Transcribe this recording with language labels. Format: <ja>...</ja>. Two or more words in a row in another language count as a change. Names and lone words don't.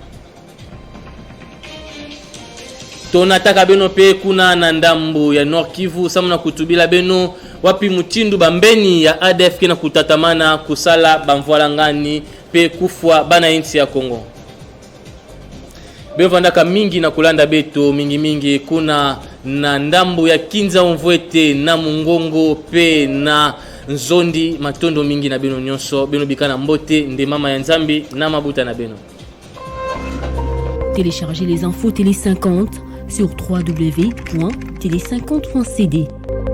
<ktu>tonataka beno pe kuna na ndambo ya Nord Kivu samuna kutubila beno wapi mutindu bambeni ya ADF kina kutatamana kusala bamvwala ngani pe kufwa bana inchi ya Kongo bevandaka mingi na kulanda beto mingi kuna na ndambo ya Kinza Mvwete na Mungongo pe na Nzondi matondo mingi na beno nyonso beno bikana mbote nde mama ya Nzambi na mabuta na beno.</ktu> <fr>Téléchargez les infos Télé 50 sur www.télé50.cd.</fr>